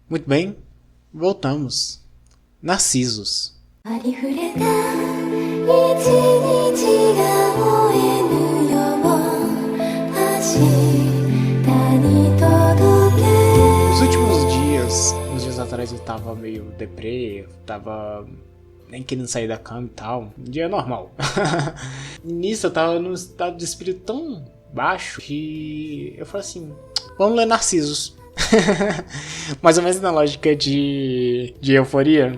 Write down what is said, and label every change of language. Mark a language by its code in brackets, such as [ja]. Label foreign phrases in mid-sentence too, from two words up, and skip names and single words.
[pt] Muito bem, voltamos. Narcisos. [ja] ありふれた一日が終えぬよ明日に届け [pt] Nos últimos dias, uns dias atrás eu tava meio deprê, tava nem querendo sair da cama e tal. Um dia normal. Nisso eu tava num estado de espírito tão baixo que eu falei assim, vamos ler Narcisos. Mais ou menos na lógica de euforia.